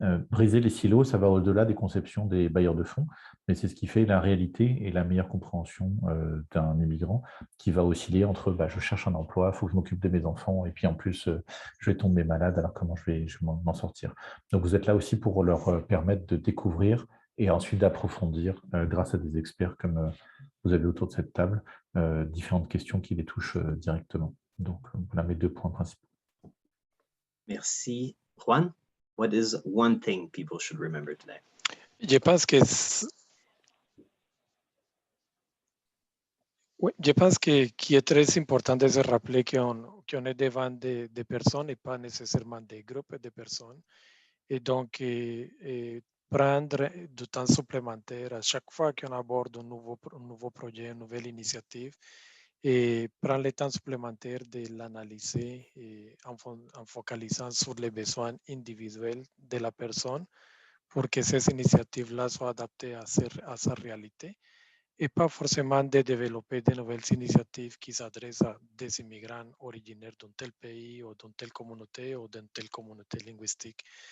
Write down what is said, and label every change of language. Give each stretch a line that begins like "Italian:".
French: Briser les silos, ça va au-delà des conceptions des bailleurs de fonds, mais c'est ce qui fait la réalité et la meilleure compréhension d'un immigrant qui va osciller entre je cherche un emploi, il faut que je m'occupe de mes enfants, et puis en plus, je vais tomber malade, alors comment je vais m'en sortir. Donc vous êtes là aussi pour leur permettre de découvrir et ensuite d'approfondir, grâce à des experts comme vous avez autour de cette table, différentes questions qui les touchent directement. Donc, voilà mes 2 points principaux. Merci.
English: Juan, what is one thing people should remember today?
French: Je pense que oui, je pense qu'il est très important de se rappeler qu'on est devant des personnes et pas nécessairement des groupes de personnes. Et donc, prendre du temps supplémentaire à chaque fois qu'on aborde un nouveau projet, une nouvelle initiative, et prendre le temps supplémentaire de l'analyser en focalisant sur les besoins individuels de la personne pour que ces initiatives-là soient adaptées à sa réalité et pas forcément de développer de nouvelles initiatives qui s'adressent à des immigrants originaires d'un tel pays ou d'une telle communauté ou d'une telle communauté linguistique.